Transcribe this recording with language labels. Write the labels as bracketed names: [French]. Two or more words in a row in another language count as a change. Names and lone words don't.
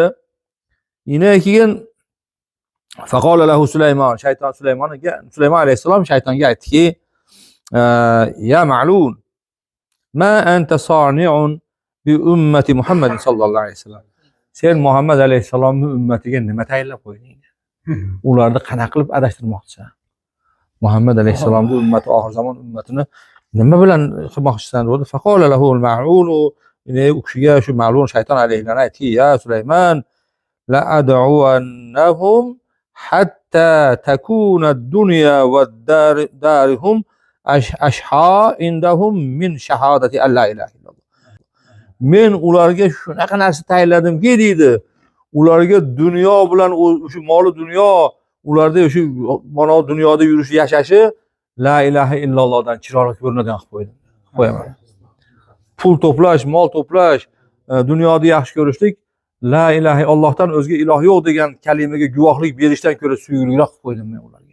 [Uzbek] Yana keyin [Arabic] فقال له [Uzbek] Sulaymon, shayton Sulaymon alayhissalom shaytonga aytdiki, [Arabic] يا ملعون ما أنت صانع بأمة محمد صلى الله عليه وسلم. [Uzbek] Sen Muhammad alayhissalomning ummatiga nima tayinlab qo'yding? Ularni qanaqa qilib adashtirmoqchisan? Muhammad alayhissalomning ummati, oxir zamon ummatini nima bilan qilmoqchisan dedi. [Arabic] فقال له الماعون [Uzbek] u kishiga shu ma'lum shayton alayhilani aytdiki, [Arabic] يا سليمان لأدعنهم حتى تكون الدنيا ودارهم أشهى عندهم من شهادة أن لا إله إلا الله. [Uzbek] Men ularga shunaqa narsa tayinladimki deydi, ularga dunyo bilan o'sha moli dunyo, ularda o'sha mana dunyoda yurishi, yashashi [Arabic] لا إله إلا اللهدان [Uzbek] chiroyli ko'rinadigan qilib qo'yaman. Pul to'plash, mol to'plash, dunyoni yaxshi ko'rishlik, [Arabic] لا إله إلا اللهدان [Uzbek] o'zga iloh yo'q degan kalimaga guvohlik berishdan ko'ra suyukliroq qilib qo'ydim men ularga.